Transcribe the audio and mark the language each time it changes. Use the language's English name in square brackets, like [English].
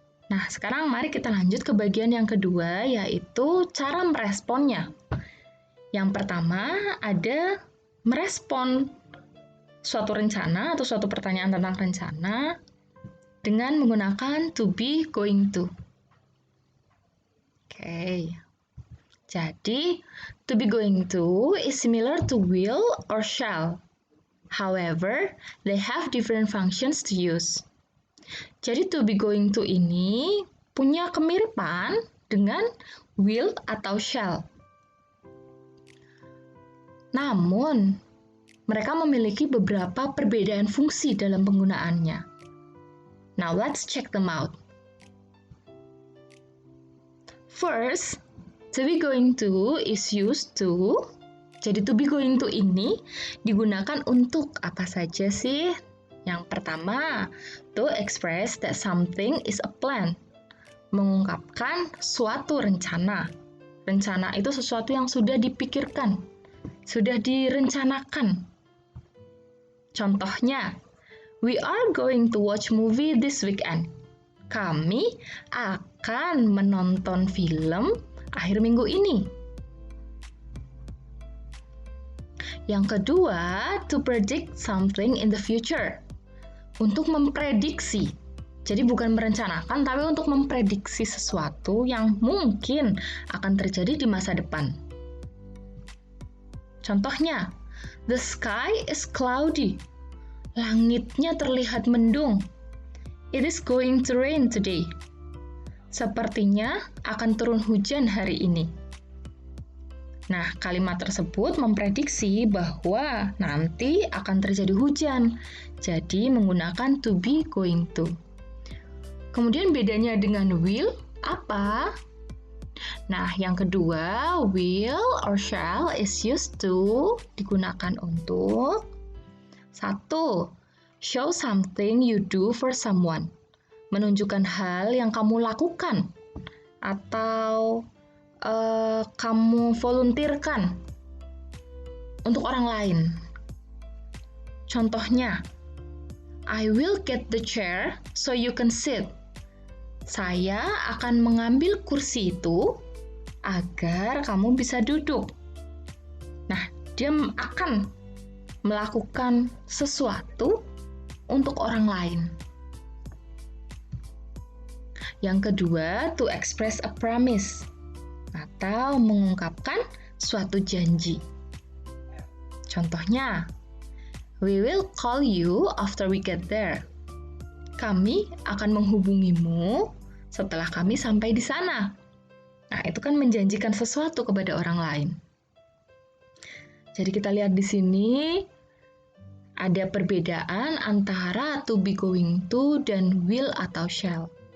[Indonesian] Nah, sekarang mari kita lanjut ke bagian yang kedua, yaitu cara meresponnya. Yang pertama ada merespon suatu rencana atau suatu pertanyaan tentang rencana dengan menggunakan to be, going to. Oke. [English] Jadi, to be going to is similar to will or shall. However, they have different functions to use. [Indonesian] Jadi, to be going to ini punya kemiripan dengan will atau shall. Namun, mereka memiliki beberapa perbedaan fungsi dalam penggunaannya. [English] Now, let's check them out. First, to be going to is used to. [Indonesian] Jadi to be going to ini digunakan untuk apa saja sih? Yang pertama, [English] to express that something is a plan. [Indonesian] Mengungkapkan suatu rencana. Rencana itu sesuatu yang sudah dipikirkan, sudah direncanakan. [English] Contohnya, we are going to watch movie this weekend. [Indonesian] Kami akan menonton film akhir minggu ini. Yang kedua, [English] to predict something in the future. [Indonesian] Untuk memprediksi. Jadi bukan merencanakan, tapi untuk memprediksi sesuatu yang mungkin akan terjadi di masa depan. [English] Contohnya, the sky is cloudy. [Indonesian] Langitnya terlihat mendung. [English] It is going to rain today. [Indonesian] Sepertinya akan turun hujan hari ini. Nah, kalimat tersebut memprediksi bahwa nanti akan terjadi hujan. Jadi, menggunakan to be going to. Kemudian bedanya dengan will, apa? Nah, yang kedua, [English] will or shall is used to [Indonesian] digunakan untuk 1. [English] Show something you do for someone. [Indonesian] Menunjukkan hal yang kamu lakukan atau kamu volunteerkan untuk orang lain. [English] Contohnya, I will get the chair so you can sit. [Indonesian] Saya akan mengambil kursi itu agar kamu bisa duduk. Nah, dia akan melakukan sesuatu untuk orang lain. Yang kedua, [English] to express a promise [Indonesian] atau mengungkapkan suatu janji. [English] Contohnya, we will call you after we get there. [Indonesian] Kami akan menghubungimu setelah kami sampai di sana. Nah, itu kan menjanjikan sesuatu kepada orang lain. Jadi kita lihat di sini ada perbedaan antara to be going to dan will atau shall.